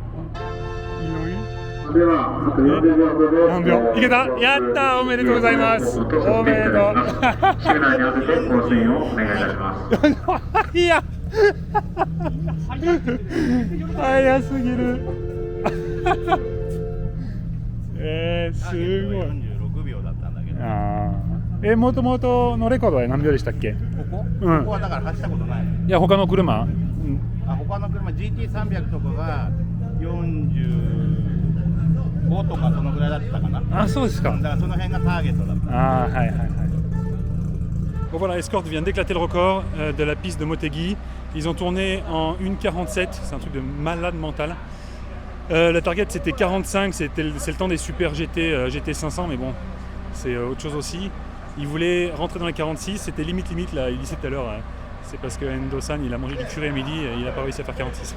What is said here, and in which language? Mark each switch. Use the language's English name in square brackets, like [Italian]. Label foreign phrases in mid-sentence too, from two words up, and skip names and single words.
[Japanese] 4 秒いけた。やったー。おめでとうございます。おめでとう。周内に当てて更新をお願いいたします。いや早すぎる。すごい。 46秒だったんだけど。もともとのレコードは何秒でしたっけ？ここはだから走ったことない。いや他の車？他の車 GT300 とかが45とかそのぐらいだったかな。あ、そうですか。だからその辺がターゲットだった。 [French] はい。Bon voilà, Escort vient d'éclater le record de la piste de Motegi. Ils ont tourné en 1,47, c'est un truc de malade mental. La target c'était 45, c'est le temps des super GT 500, mais bon, c'est autre chose aussi. Ils voulaient rentrer dans les 46, c'était limite là, il disait tout à l'heure, c'est parce que Endo-san il a mangé du curry à midi et il n'a pas réussi à faire 46.